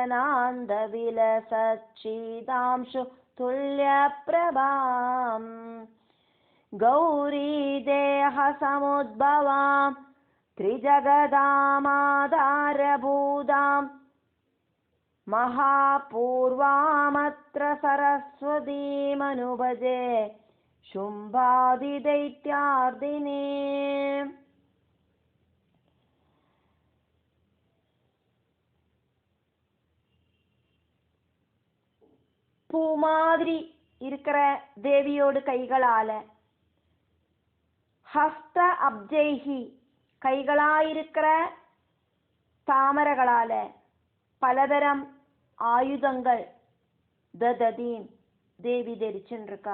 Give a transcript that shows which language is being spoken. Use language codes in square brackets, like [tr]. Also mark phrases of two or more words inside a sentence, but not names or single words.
[sa] कणान्तविलसच्छीतांशु तुल्यप्रभां गौरी देह समुद्भवाम् त्रिजगदामाधारभूतां महापूर्वामत्र सरस्वतीमनुभजे शुम्भादिदैत्यार्दिने. [ta] பூ மாதிரி இருக்கிற தேவியோடு கைகளால, [sa] हस्त अब्जैः [ta] கைகளாயிருக்கிற தாமரங்களால பலதரம் ஆயுதங்கள் தததீம் தேவி தரிச்சுருக்கா.